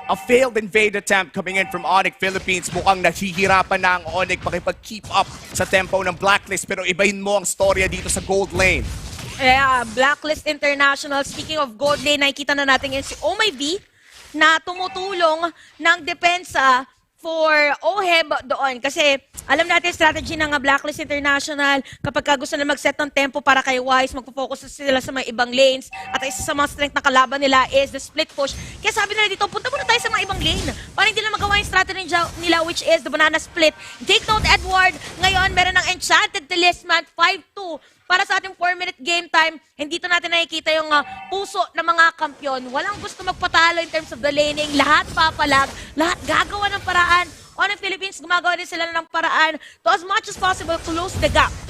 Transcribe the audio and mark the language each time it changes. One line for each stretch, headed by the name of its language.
English: A failed invade attempt coming in from ONIC Philippines.
Filipino: Mukhang nahihirapan na ang ONIC makipag-keep up sa tempo ng BLACKLIST. Pero ibahin mo ang storya dito sa gold lane. BLACKLIST International,
English: speaking of gold lane,
Filipino: nakikita na natin yung si OMIB na tumutulong ng depensa for OHEB doon. Kasi alam natin strategy ng BLACKLIST International, kapag gusto na mag-set ng tempo para kay Wise, magpo-focus sila sa mga ibang lanes. At isa sa mga strength na kalaban nila
English: is the split push.
Filipino: Kaya sabi nila dito, punta muna tayo sa mga ibang lane para hindi na magawa yung strategy nila,
English: which is the banana split. Take note,
Filipino: Edward, ngayon meron ng Enchanted Talisman 5-2. Para sa ating 4-minute game time, hindi dito natin nakikita yung puso ng mga kampyon. Walang gusto magpatalo
English: in terms of the laning.
Filipino: Lahat papalag, lahat gagawa ng paraan. ONIC Philippines, gumagawa din sila ng paraan
English: to as much as possible close the gap.